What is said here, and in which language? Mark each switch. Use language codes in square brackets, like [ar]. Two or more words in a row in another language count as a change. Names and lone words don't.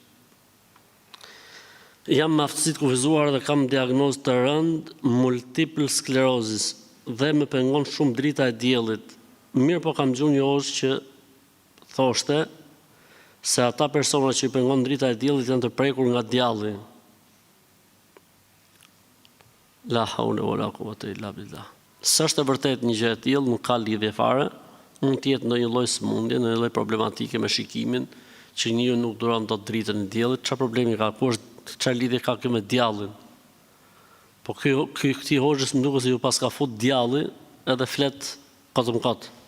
[sq] Jam aftësi të kufizuar dhe kam diagnozë të rëndë multiple sklerozis dhe më pengon shumë drita e diellit. Mirë, po kam gjuar një hoxh që thoshte se ata persona që i pengon drita e diellit janë të prekur nga djalli. [ar] لا حول ولا قوة إلا بالله. [sq] S'është e vërtet një gjë e tillë, nuk ka lidhje fare. Mund të jetë ndonjë lloj sëmundje, ndonjë lloj problematike me shikimin, që njeriu nuk duron dot dritën e diellit. Çfarë problemi ka? Ku është, çfarë lidhje ka kjo me djallin? Po këtij hoxhës më duket se ju pas ka fut djalli, edhe flet kot.